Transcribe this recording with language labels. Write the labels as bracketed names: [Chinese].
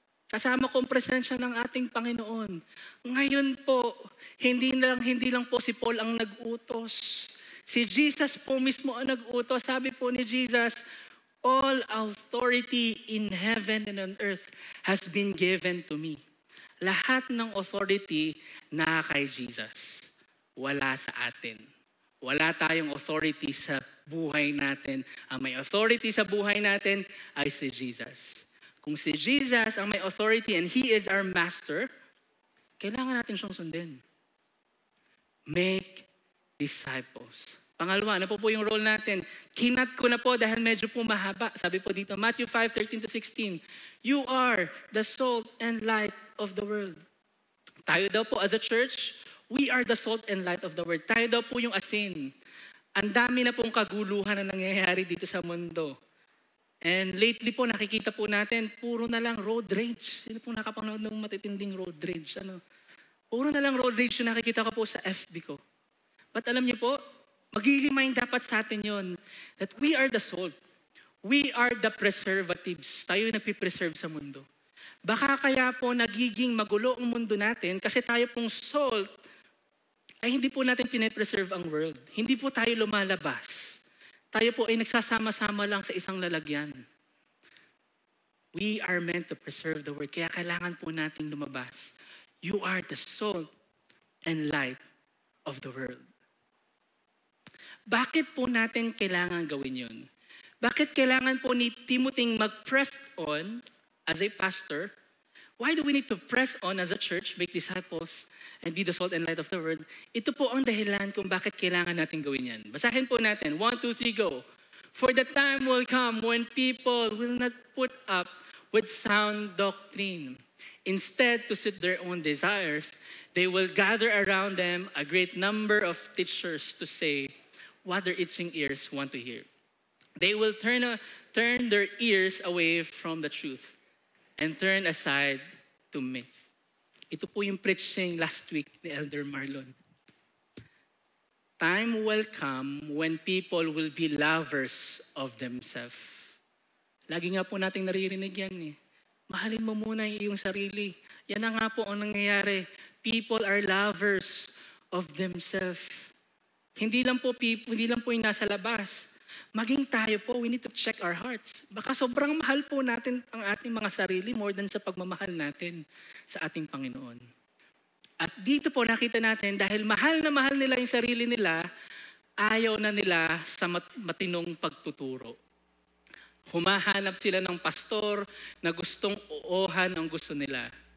[Filipino] Kasama ko ang presensya ng ating Panginoon. Ngayon po, hindi lang po si Paul ang nag-utos. Si Jesus po mismo ang nag-utos. Sabi po ni Jesus, [English] all authority in heaven and on earth has been given to me. [Filipino] Lahat ng authority na kay Jesus. Wala sa atin. Wala tayong authority sa buhay natin. Ang may authority sa buhay natin ay si Jesus. Kung si Jesus ang may authority [English] and He is our master, [Filipino] kailangan natin siyang sundin. [English] Make disciples. [Filipino] Pangalawa, ano po yung role natin? Kinat ko na po dahil medyo po mahaba. Sabi po dito, [English] Matthew 5:13 to 16, you are the salt and light of the world. [Filipino] Tayo daw po [English] as a church, we are the salt and light of the world. [Filipino] Tayo daw po yung asin. Ang dami na pong kaguluhan na nangyayari dito sa mundo. And lately po, nakikita po natin, puro na lang road rage. Sino po nakapanood ng matitinding road rage? Puro na lang road rage yung nakikita ko po sa FB ko. But alam niyo po, mag-remind dapat sa atin yon [English] that we are the salt. We are the preservatives. [Filipino] Tayo yung nagpipreserve sa mundo. Baka kaya po nagiging magulo ang mundo natin kasi tayo pong salt ay hindi po natin pinapreserve ang world. Hindi po tayo lumalabas. Tayo po ay nagsasama-sama lang sa isang lalagyan. [English] We are meant to preserve the word. [Filipino] Kaya kailangan po natin lumabas. [English] You are the salt and light of the world. [Filipino] Bakit po natin kailangan gawin yun? Bakit kailangan po ni Timothy mag-press on as a pastor? [English] Why do we need to press on as a church, make disciples, and be the salt and light of the world? [Filipino] Ito po ang dahilan kung bakit kailangan natin gawin yan. Basahin po natin. 1, 2, 3, go. [English] For the time will come when people will not put up with sound doctrine. Instead, to suit their own desires, they will gather around them a great number of teachers to say what their itching ears want to hear. They will turn their ears away from the truth and turn aside to myths. [Filipino] Ito po yung preaching last week ni Elder Marlon. [English] Time will come when people will be lovers of themselves. [Filipino] Lagi nga po nating naririnig yan eh. Mahalin mo muna yung iyong sarili. Yan na nga po ang nangyayari. [English] People are lovers of themselves. [Filipino] Hindi lang po yung nasa labas. Maging tayo po, [English] we need to check our hearts. [Filipino] Baka sobrang mahal po natin ang ating mga sarili more than sa pagmamahal natin sa ating Panginoon. At dito po nakita natin, dahil mahal na mahal nila yung sarili nila, ayaw na nila sa matinong pagtuturo. Humahanap sila ng pastor na gustong uuhan ang gusto nila.